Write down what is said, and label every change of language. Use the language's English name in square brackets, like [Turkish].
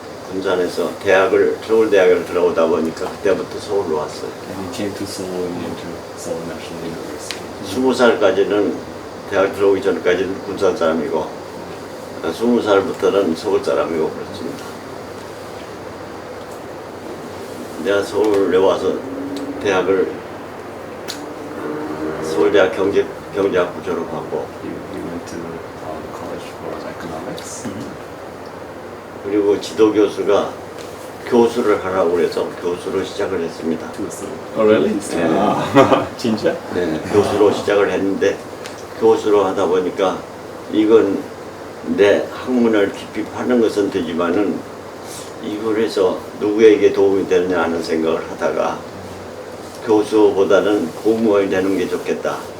[Korean] 군산에서 대학을 서울대학을 들어오다 보니까 그때부터 서울로 왔어요. [English] And he came to Seoul and entered Seoul National University. [Korean] 20살까지는 대학 들어오기 전까지는 군산 사람이고 20살부터는 서울 사람이고 그렇습니다. 내가 서울에 와서 대학을 서울대학 경제학부 졸업하고 [English] He went to college for economics. [Korean] 그리고 지도교수가 교수를 하라고 그래서 교수로 시작을 했습니다. [English] Oh, really? [Korean] 네. 진짜? 네, 교수로 시작을 했는데 교수로 하다 보니까 이건 내 학문을 깊이 파는 것은 되지만은 이걸 해서 누구에게 도움이 되느냐 하는 생각을 하다가 교수보다는 공무원이 되는 게 좋겠다.